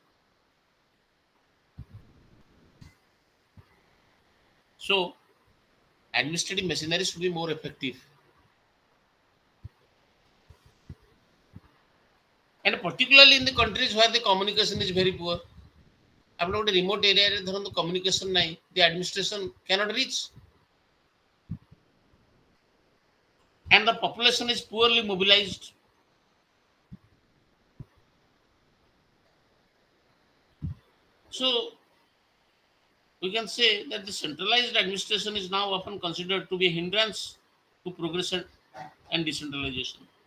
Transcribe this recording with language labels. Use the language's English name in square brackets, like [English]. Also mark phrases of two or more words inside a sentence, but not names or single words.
[English] So, administrative machinery should be more effective. And particularly in the countries where the communication is very poor, [Odia] ଆପଣ ଗୋଟେ [English] remote area [Odia] ରେ ଧରନ୍ତୁ communication ନାହିଁ, [English] the administration cannot reach, and the population is poorly mobilized. So we can say that the centralized administration is now often considered to be a hindrance to progression and decentralization.